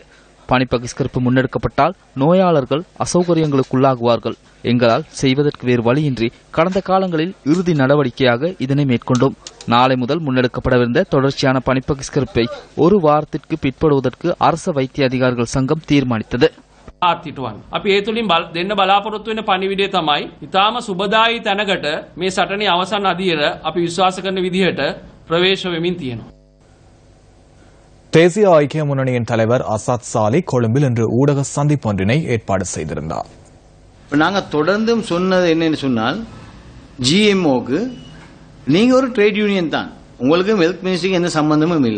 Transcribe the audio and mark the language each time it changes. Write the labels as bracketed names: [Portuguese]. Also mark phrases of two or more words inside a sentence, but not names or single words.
[Tamil] பணி பகிஷ்கரிப்பு முன்னெடுக்கப்பட்டால் நோயாளர்கள் அசௌகரியங்களுக்குள்ளாகுவார்கள். எங்களால் செய்வதற்கு வேறு வழியின்றி கடந்த காலங்களில் இறுதி நடவடிக்கையாக இதனை மேற்கொண்டோம். நாளை முதல் முன்னெடுக்கப்படவிருந்த தொடர்ச்சியான பணி பகிஷ்கரிப்பை ஒரு வாரத்திற்கு பிற்படுவதற்கு அரச வைத்திய அதிகாரிகள் சங்கம் தீர்மானித்தது. [Sinhala] අපි ඒ තුලින් දෙන්න බලාපොරොත්තු වෙන පණිවිඩය තමයි ඊටාම සුබදායි තැනකට මේ සටනේ අවසන් අදියර අපි විශ්වාස කරන විදිහට ප්‍රවේශ වෙමින් තියෙනවා. [Tamil] தேசிய ஐக்கிய முன்னணியின் தலைவர் அசாத் சாலி கொழும்பில் இன்று ஊடக சந்திப்பொன்றினை ஏற்பாடு செய்திருந்தார். நாங்க தொடர்ந்தும் சொன்னது என்னன்னு சொன்னால் ஜிஎம்ஓக்கு நீங்க ஒரு [English] trade union [Tamil] தான், உங்களுக்கு [English] health ministry [Tamil] எந்த சம்பந்தமும் இல்லை.